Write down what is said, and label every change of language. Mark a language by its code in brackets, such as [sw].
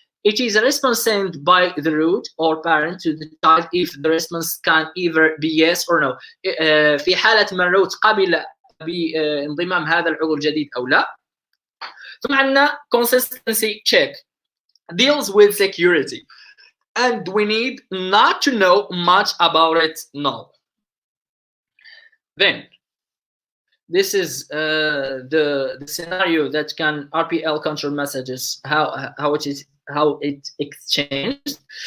[en] It is a response sent by the root or parent to the child if the response can either be yes or no. [ar] في حالة ما الروت قبل بانضمام هذا العضو الجديد أو لا. ثم عندنا [en] consistency check deals with security. And we need not to know much about it now. Then, this is the scenario that can RPL control messages, how it exchanged.